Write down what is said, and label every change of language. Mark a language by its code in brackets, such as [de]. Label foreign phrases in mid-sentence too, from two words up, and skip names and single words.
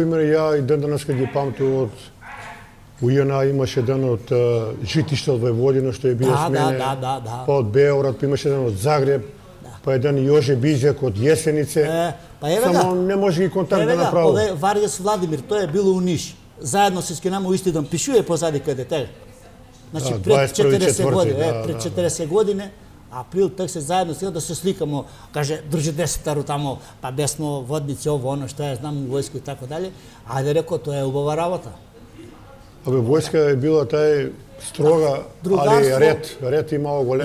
[mk] например, ја и ден данас кога ги памти од у ЈНА имаше ден од Житиште од Војводина што е био с мене. Да. Па од Београд, па имаше ден од Загреб, па еден Јоже Бизјак од Јесенице. Па еве Само не може ги контакт да направи. Ове Варјас Владимир, тој е било у Ниш. Заедно се скинamo u isti dom, пишуе позади каде тега. Значи пред 40 години, пред 40 години, април так се заедно сега да се сликамо, каже дружи 10 тамо, па бесмо водници ово оно што ја знам у војско и така дале. Ајде реко тоа е убава работа. Абе војска е била тај строга, али ред имало голем.